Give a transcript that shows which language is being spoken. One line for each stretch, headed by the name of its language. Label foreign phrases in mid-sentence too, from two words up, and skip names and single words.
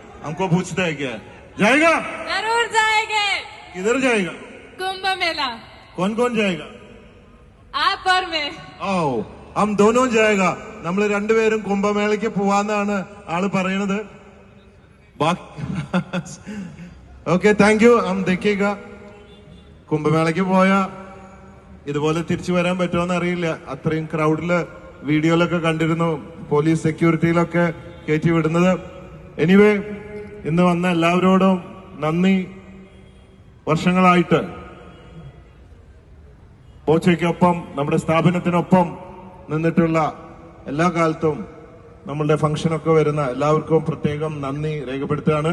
Hindi: हमको पूछता है क्या जाएगा? जरूर जाएंगे। किधर जाएगा? कुंभ मेला। कौन कौन जाएगा? आप और मैं। ഓ हम दोनों जाएगा.
Malayalam: നമ്മൾ രണ്ടുപേരും കുംഭമേളയ്ക്ക് പോവാന്നാണ് ആള് പറയണത്.
English: okay thank you.
Hindi: हम देखिएगा.
Malayalam: കുംഭമേളയ്ക്ക് പോയാ ഇതുപോലെ തിരിച്ചു വരാൻ പറ്റുമോന്ന് അറിയില്ല. അത്രയും ക്രൗഡില് വീഡിയോയിലൊക്കെ കണ്ടിരുന്നു, പോലീസ് സെക്യൂരിറ്റിയിലൊക്കെ കയറ്റി വിടുന്നത്. എനിവേ ഇന്ന് വന്ന എല്ലാവരോടും നന്ദി. വർഷങ്ങളായിട്ട് ബോച്ചയ്ക്കൊപ്പം നമ്മുടെ സ്ഥാപനത്തിനൊപ്പം നിന്നിട്ടുള്ള എല്ലാ കാലത്തും നമ്മളുടെ ഫംഗ്ഷനൊക്കെ വരുന്ന എല്ലാവർക്കും പ്രത്യേകം നന്ദി രേഖപ്പെടുത്തുകയാണ്.